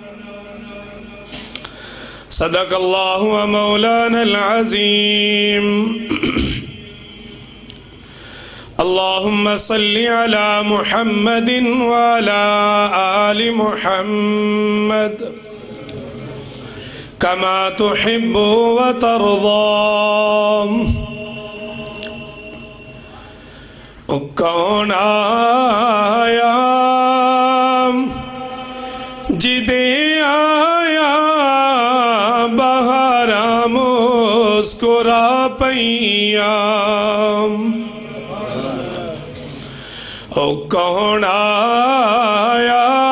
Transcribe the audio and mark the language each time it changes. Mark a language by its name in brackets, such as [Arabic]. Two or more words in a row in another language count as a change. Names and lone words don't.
[Arabic] صدق الله ومولانا العظيم اللهم صل على محمد وعلى آل محمد كما تحب وترضى [Punjabi] کون آیا جدے آیا بہارا مسکرا پیا او کون آیا